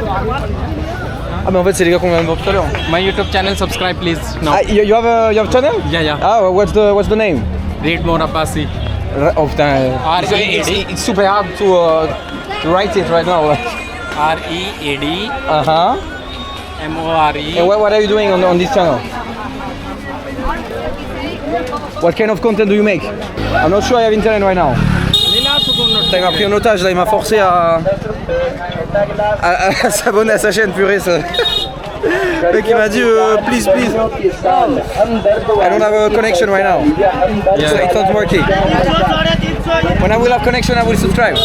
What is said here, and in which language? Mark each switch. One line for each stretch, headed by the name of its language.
French: Ah mais en fait c'est les gars qu'on vient de voir tout à l'heure.
English: My YouTube channel, subscribe please. No. Ah, you have a channel? Yeah. Ah, what's the name? Read more Abbasi.
French: Oh putain.
English: It's super hard to write it right now. READ Uh-huh. MORE. And what are you doing on this channel? What kind of content do you make? I'm not sure I have internet right now.
French: Il m'a pris en otage, là, il m'a forcé à s'abonner à sa chaîne, purée. Ça. Le mec il m'a dit please.
English: I don't have a connection right now. It's not working. When I will have connection, I will subscribe.